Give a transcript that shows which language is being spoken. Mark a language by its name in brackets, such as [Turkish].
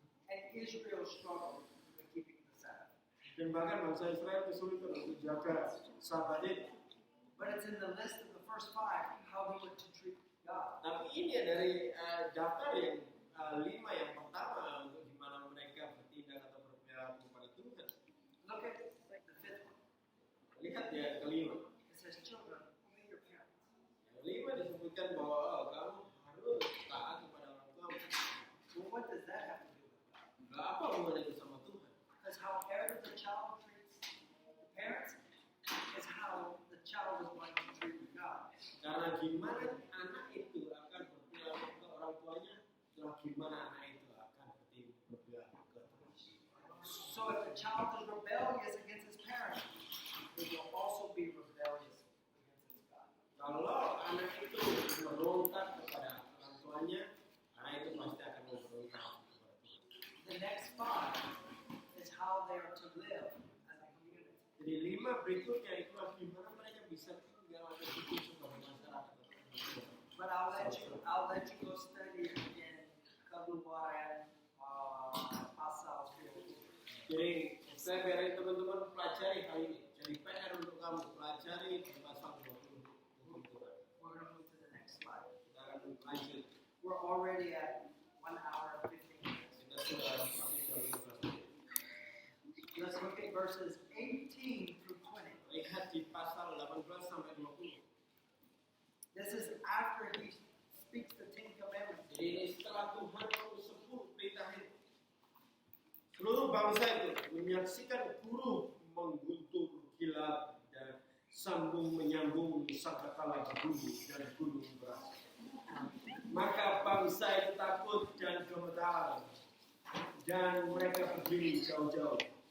[English] And Israel struggled with keeping the Sabbath. [Indonesian] Dan bahkan bangsa Israel kesulitan untuk jaga Sabat itu. [English] But it's in the list of the first 5 how they were to treat God. [Indonesian] Tapi ini dari daftar yang 5 yang pertama untuk gimana mereka bertindak atau berperilaku kepada Tuhan. [English] Look at the 5th one. [Indonesian] Lihat ya kelima. [English] It says, children, obey your parents. [Indonesian] Yang kelima disebutkan bahwa kamu harus taat kepada orang tua. [English] Well, what does that have to do with God? [Indonesian] Gak apa hubungan itu sama Tuhan. [English] Because however the child treats the parents is how the child is going to treat God. [Indonesian] Karena gimana anak itu akan berperilaku ke orang tuanya, itulah gimana anak itu akan berperilaku ke Tuhan. [English] So if the child is rebellious against his parents, it will also be rebellious against his God. [Indonesian] Kalau anak itu merontak kepada orang tuanya, anak itu pasti akan merontak kepada Tuhan. [English] The next 5 is how they are to live as a community. [Indonesian] Jadi 5 berikutnya itulah gimana mereka bisa tinggal atau hidup sebagai masyarakat. [English] But I'll let you go study in Kaluwaran, Asal. [Indonesian] Jadi saya biarin teman-teman pelajari hal ini. Jadi PR untuk kamu pelajari di pasal 20 hukum Tuhan. [English] We're going to move to the next slide. [Indonesian] Kita akan lanjut. [English] We're already at 1 hour and 15 minutes. [Indonesian] Kita sudah habis jam 15 menit. [English] Let's look at verses 18 through 20. [Indonesian] Lihat di pasal 18 sampai 20. [English] This is after he speaks the 10 commandments. [Indonesian] Jadi ini setelah Tuhan sebut perintah itu. Seluruh bangsa itu menyaksikan guru mengguntur kilat dan sambung menyambung sangkakala berbunyi dan gunung berapi. Maka bangsa itu takut dan gemetar dan mereka berdiri jauh-jauh.